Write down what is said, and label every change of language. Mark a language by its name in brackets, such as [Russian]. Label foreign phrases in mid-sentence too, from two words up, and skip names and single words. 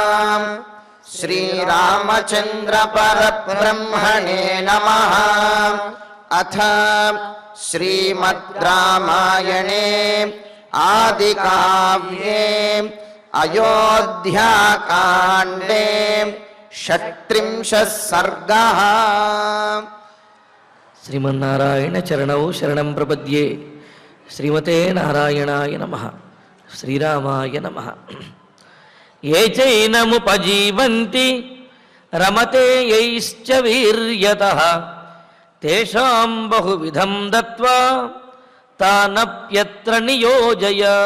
[Sanskrit] श्रीरामचन्द्र परब्रह्मणे नमः। अथ श्रीमद् रामायणे आदिकाव्ये अयोध्याकाण्डे 36 सर्गः। శ్రీమన్నారాయణ చరణౌ శరణం ప్రపద్యే. శ్రీమతే నారాయణాయ నమః. శ్రీరామాయ నమః. ఏ చైనముపజీవంతి రమతే యైశ్చ వీర్యతః తేషాం బహువిధం దత్వా తానప్యత్ర నియోజయ.